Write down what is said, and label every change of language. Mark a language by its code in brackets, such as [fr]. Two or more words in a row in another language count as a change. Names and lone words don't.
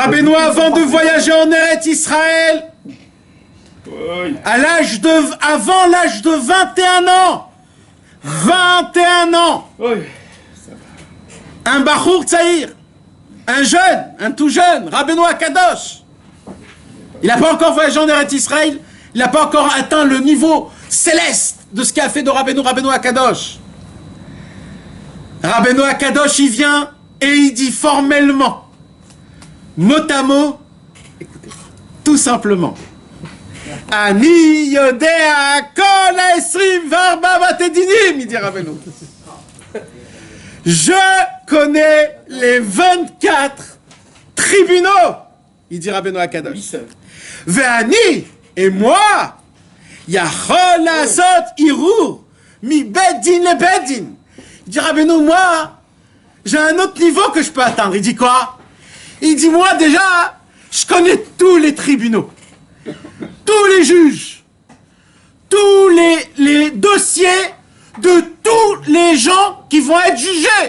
[fr] Rabbeinu, avant de voyager en Eretz Israël, avant l'âge de 21 ans, 21 ans, un [he] בחור צעיר, [fr] un jeune, un tout jeune, Rabbeinu Akadosh, il n'a pas encore voyagé en Eretz Israël, il n'a pas encore atteint le niveau céleste de ce qu'a fait de Rabbeinu Akadosh. Rabbeinu Akadosh, il vient et il dit formellement, mot à mot, écoutez, tout simplement, [he] אני יודע כל עשרים וארבע בתי דינים, [fr] il dit Rabbeinu. Je connais les 24 tribunaux, il dit Rabbeinu Akadosh. [he] Ve'ani, [fr] et moi, [he] יכול עשות ערעור, מבית דין לבית דין. [fr] Il dit Rabbeinu, moi, j'ai un autre niveau que je peux atteindre. Il dit quoi? Il dit moi déjà, je connais tous les tribunaux, tous les juges, tous les dossiers de tous les gens qui vont être jugés.